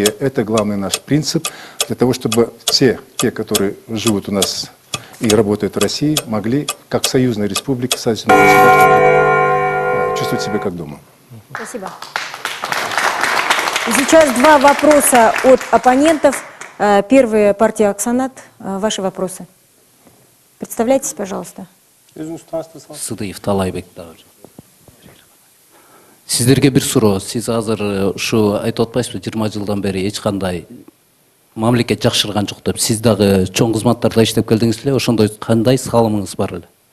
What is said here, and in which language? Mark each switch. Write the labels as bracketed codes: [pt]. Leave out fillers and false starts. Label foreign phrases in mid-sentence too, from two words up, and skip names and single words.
[ru] Это главный наш принцип, для того, чтобы те, которые живут у нас и работают в России, могли, как в союзной республике, союзном государстве, чувствовать себя как дома. Спасибо. Сейчас 2 вопроса от оппонентов. Первая партия Аксанат. Ваши вопросы. Представляйтесь, пожалуйста. [ky] Сыдыев Талайбек. Сиздерге бир суроо. Сиз азыр ушу айтып атпайсызбы, 20 жылдан бери эч кандай мамлекет жакшырган жок деп. Сиз дагы чоң кызматтарда иштеп келдиңиз эле, ошондой кандай салымыңыз бар эле?